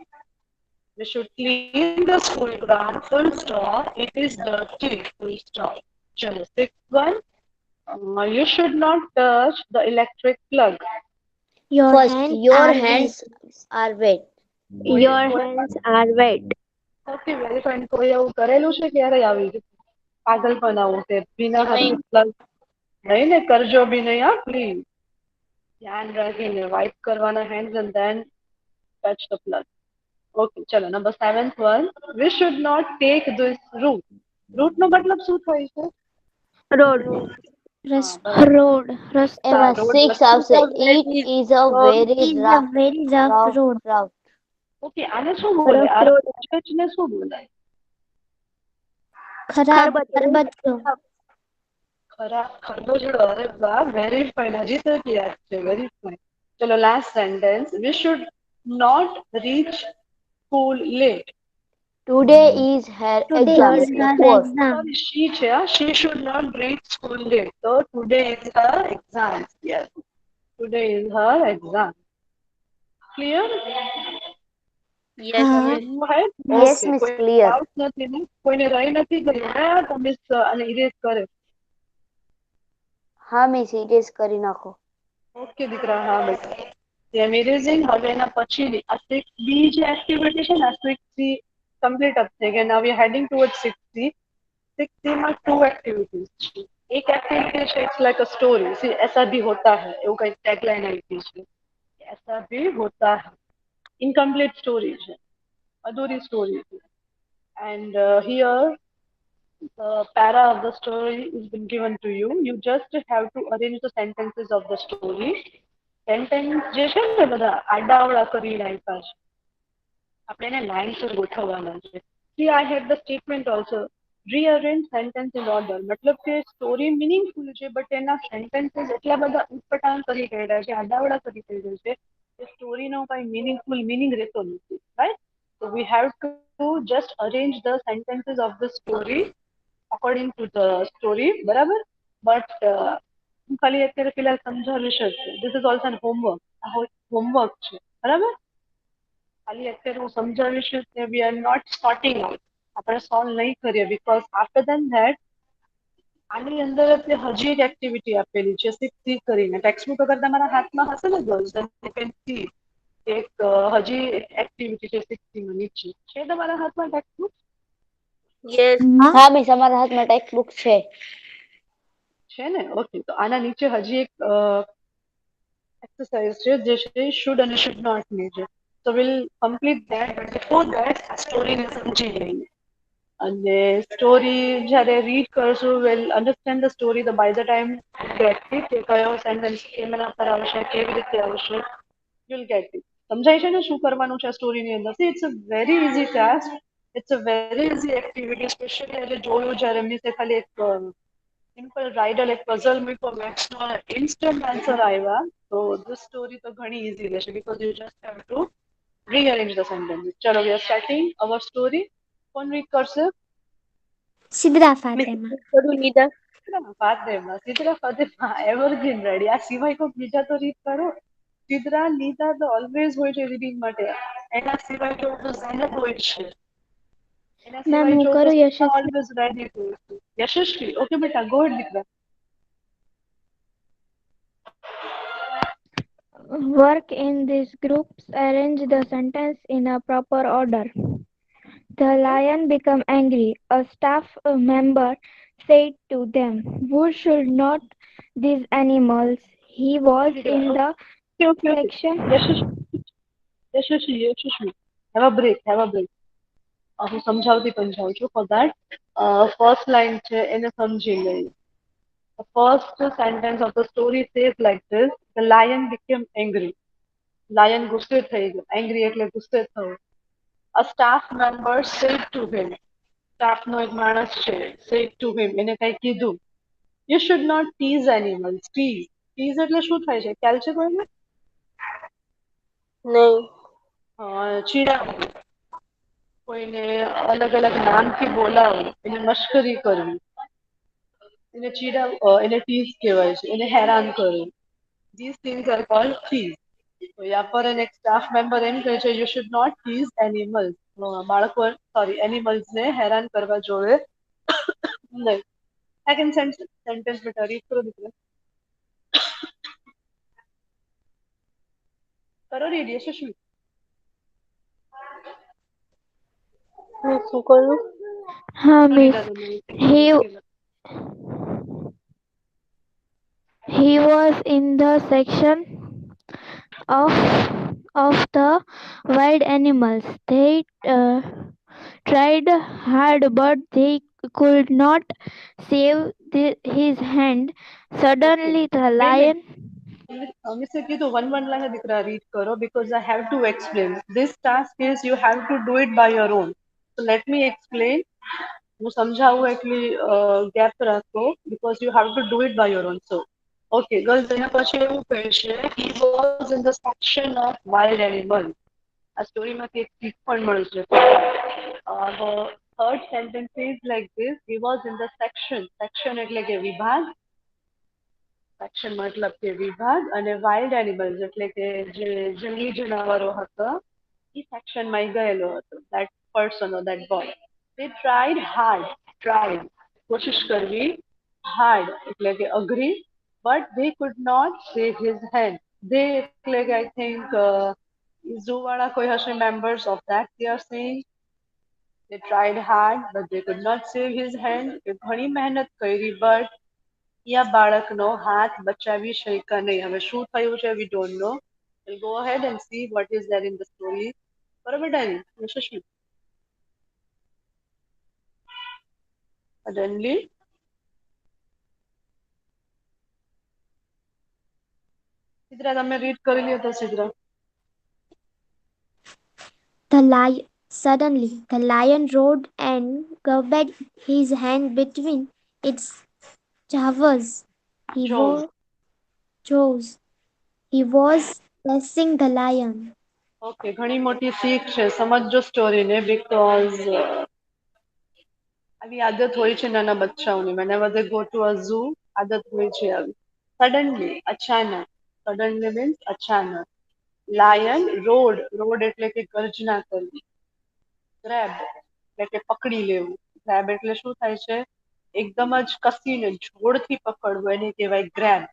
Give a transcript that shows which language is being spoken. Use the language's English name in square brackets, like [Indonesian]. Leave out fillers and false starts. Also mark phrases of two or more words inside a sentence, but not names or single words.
[English] We should clean the school ground. Full stop. It is dirty. Full stop. Chalo. 6th one. You should not touch the electric plug. your First, hands your are wet. hands are wet. Your hands are wet. Okay very fine. [Gujarati] કોઈ એવું કરેલું છે ક્યારે આવી રીતે પાગલપણ આવું કે ભીના હાથ નહીં. પ્લગ નહીં ને કરજો બી નહીં હા પ્લીઝ ધ્યાન રાખીને વાઇપ કરવાના [English] hands and then touch the plug. Okay ચલો number 7th one. We should not take this route. [Gujarati] રૂટ નો મતલબ શું થાય છે? [English] Road. [Gujarati] હા બરાબર. [English] Road. Rasta. Emma [Gujarati] રોડ 6 વસ્તુ આવશે. [English] Very It is a road very Is a rough, very rough rough road. route. [Gujarati] ઓકે આને શું બોલે? [English] Rough [Gujarati] આ [English] road. [Gujarati] ને શું બોલાય? ખરાબ ખરબચડો. ખરા ખરબચડો. અરે વાહ [English] very fine. [Gujarati] હજી તક યાદ છે. [English] very fine. [Gujarati] ચલો [English] last sentence. We should not reach school late. Today is her Today exam. is her 4. exam. Sorry, she [Gujarati] છે હા. [English] She should not reach school late. So today is her exam. Yes. Today is her exam. Clear? yes, [Gujarati] હા. [English] yes. Move ahead. Yes, Okay. Miss, [Gujarati] કોઈ [English] clear. [Gujarati] doubt નથી ને? કોઈને રહી નથી કરી ને? તો મિસ અને ઇરેઝ કરે. હા [English] Miss erase [Gujarati] કરી નાખો. ઓકે દીકરા હા બેટા. [English] am erasing. [Gujarati] હવે એના પછીની આ 6B જે એક્ટિવિટી છે ને આ 6C [English] complete up [Gujarati] થઈ ગઈ. [English] Now we are heading toward 6C. 6C [Gujarati] માં 2 એક્ટિવિટીઝ છે. એક એક્ટિવિટી છે [English] It's like a story. See [Hindi] ऐसा भी होता है [Gujarati] એવું કંઈક ટેગલાઈન આપી છે. [Hindi] ऐसा भी होता है. [Gujarati] ઇનકમ્પ્લીટ સ્ટોરી છે. અધૂરી સ્ટોરી છે. [English] And here the para of the story is been given to you. You just have to arrange the sentences of the story. [Gujarati] Sentence જે છે ને બધા આડાઅવળા કરીને આપ્યા છે. આપણે એને લાઇન્સ ગોઠવવાના છે. [English] See, I have the statement also. Rearrange sentence in order. [Gujarati] મતલબ કે સ્ટોરી મીનિંગફુલ છે બટ એના સેન્ટેન્સીસ એટલા બધા ઉટપટાંગ કરી કાઢ્યા છે, આડાવડા કરી કાઢ્યા છે કે સ્ટોરીનો કઈ [English] meaningful meaning [Gujarati] રહેતો નથી. રાઈટ? [English] So we have to just arrange the sentences of the story according to the story. [Gujarati] બરાબર? But હું ખાલી અત્યારે ફિલહાલ સમજાવીશ જ. [English] This is also an homework. [Gujarati] આ હોમવર્ક છે. બરાબર? ખાલી અત્યારે હું સમજાવીશ કે [English] we are not sorting out. [Gujarati] આપણે સોલ્વ નહીં કરીએ [English] because after then that [Gujarati] આની અંદર જ હજી એક એક્ટિવિટી આપેલી છે 6C કરીને. ટેક્સ્ટબુક અગર તમારા હાથમાં હશે ને ગર્લ્સ [English] then you can see [Gujarati] એક હજી એક્ટિવિટી છે 6C માં નીચે. છે તમારા હાથમાં ટેક્સ્ટબુક? [English] Yes. [Gujarati] હા મિસ અમારા હાથમાં ટેક્સ્ટ બુક છે. છે ને? ઓકે. તો આના નીચે હજી એક એક્સરસાઇઝ છે જે છે શુડ અને [English] should not [Gujarati] ની છે. [English] So we'll complete that, but before that [Gujarati] સ્ટોરીને સમજી લઈએ. અને સ્ટોરી જ્યારે રીડ કરશું [English] we'll understand the story the by the time get it [Gujarati] કે કયો સેન્ટેન્સ કેમના પર આવશે, કેવી રીતે આવશે, [English] you'll get it. [Gujarati] સમજાય છે ને શું કરવાનું છે સ્ટોરીની અંદર? [English] See, it's a very easy task. It's a very easy activity, especially [Gujarati] આજે જોયું જ્યારે મીસે ખાલી એક [English] simple riddle [Gujarati] એક પઝલ મૂક્યો મેથ્સનો [English] instant answer [Gujarati] આવ્યા. [English] તો this story [Gujarati] તો ઘણી ઈઝી રહેશે [English] because you just have to rearrange the sentences. ચલો we are starting our story. [Gujarati] કોણ રીડ કરશે? સિદ્રા Miss, ફાતેમા. કરું લીધા. ફાતેમા. સિદ્રા ફાતેમા [English] evergreen ready. [Gujarati] આ સિવાય કોઈ બીજા તો રીડ કરો. સિદ્રા નીતા તો ઓલવેઝ હોય છે રીડિંગ માટે. એના સિવાય જો તો ઝેનબ હોય છે. એના મેમ સિવાય હું જો તો કરું સિદ્રા યશસ્વી. [English] always ready [Gujarati] હોય છે. યશસ્વી. ઓકે બેટા [English] go ahead [Gujarati] દીકરા. [English] Work in these groups. Arrange the sentence in a proper order. The lion became angry. A staff member said to them, "Who should not these animals?" He was in the Okay. section. Yashashvi. Have a break. [Gujarati] હું સમજાવતી પણ જાઉં છું. [English] For that, first line [Gujarati] છે એને સમજી લઈએ. [English] The first sentence of the story says like this: The lion became angry. [Gujarati] Lion ગુસ્સે થઈ ગયો. Angry એટલે ગુસ્સે થવું. [English] A staff member said to him. [Gujarati] Staff નો એક માણસ છે. [English] Said to him. [Gujarati] એને કઈ કીધું. [English] You should not tease animals. [Gujarati] Tease એટલે શું થાય છે? ખ્યાલ છે કોઈને? નહીં. ચીડાવવું. કોઈને અલગ અલગ નામથી બોલાવવું. એને મશ્કરી કરવી. એને એને ટીઝ કહેવાય છે. એને હેરાન કરવું. [English] These things are called tease. [Gujarati] તો યા પર એક સ્ટાફ મેમ્બર એમ કહે છે, [English] you should not tease animals. [Gujarati] એનિમલ્સ ને હેરાન કરવા જોઈએ નહીં. સેકન્ડ સેન્ટેન્સ બેટા રીડ કરો દીકરા. કરો રીડ યશસ્વી. હું શું કરું? [English] Miss. He was in the section of the wild animals. They tried hard, but they could not save his hand. Suddenly, the lion. [Gujarati] મિસે કીધું [English] one line [Gujarati] દીકરા રીડ કરો [English] because I have to explain. This task is you have to do it by your own. So let me explain. [Gujarati] હું સમજાવું એટલી ગેપ રાખો [English] because you have to do it by your own. So okay girls, [Gujarati] એના પછી એવું કહે છે [English] he was in the section of wild animals. [Gujarati] આ સ્ટોરીમાંથી એક શીખ પણ મળશે. [English] The third sentence is like this: he was in the section [Gujarati] એટલે કે વિભાગ. સેક્શન મતલબ કે વિભાગ અને [English] wild animals [Gujarati] એટલે કે જે જંગલી જનાવરો હતા એ સેક્શનમાં ગયેલો હતો. [English] That person or that boy. They tried hard. [Gujarati] કોશિશ કરવી. Hard એટલે કે અઘરી. [English] But they could not save his hand. They [Gujarati] એટલે કે [English] I think zoo [Gujarati] વાળા કોઈ હશે [English] members of that they are saying. They tried hard but they could not save his hand. [Gujarati] એ ઘણી મહેનત કરી but યા બાળકનો હાથ બચાવી શક્યા નહીં. હવે શું થયું છે [English] we don't know. We'll go ahead and see what is there in the story. [Gujarati] બરોબર ડાની યશસ્વી. Suddenly સિદ્રા તમે રીડ કરી લ્યો તો સિદ્રા. [English] Suddenly, the lion roared and grabbed his hand between its jaws. He was chasing the lion. [Gujarati] Okay, ઘણી મોટી શીખ છે. સમજજો સ્ટોરીને because આવી આદત હોય છે નાના બચ્ચાઓની. [English] whenever they go to a zoo [Gujarati] આદત હોય છે આવી. [English] Suddenly અચાનક. Suddenly means [Gujarati] અચાનક. [English] Lion roared [Gujarati] એટલે કે ગર્જના કરવી. Grab એટલે કે પકડી લેવું. Grab એટલે શું થાય છે? એકદમ જ કસીને જોરથી પકડવું એને કહેવાય grabbed.